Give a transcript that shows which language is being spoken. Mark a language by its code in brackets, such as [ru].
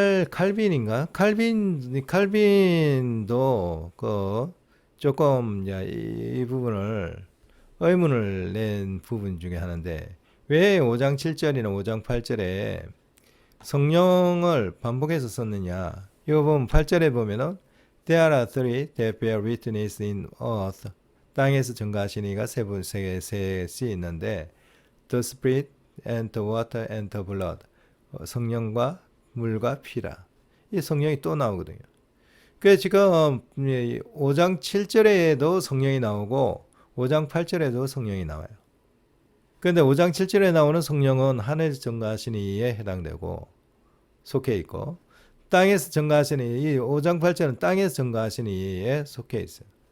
[ko] 칼빈인가? 칼빈도 조금 이 부분을 의문을 낸 부분 중에 하나인데 왜 5장 7절이나 5장 8절에 성령을 반복해서 썼느냐? 이거 보면 8절에 보면은 [en] There are three that bear witness in earth. [ko] 땅에서 증거하시니가 셋이 있는데 [en] The Spirit and the water and the blood. [ko] 성령과 물과 피라. 이 성령이 또 나오거든요. 그 지금 5장 7절에도 성령이 나오고 5장 8절에도 성령이 나와요. 그런데 5장 7절에 나오는 성령은 하늘에서 증거하신 이에 해당되고 속해 있고 땅에서 증거하신 이 5장 8절은 땅에서 증거하신 이에 속해 있어요.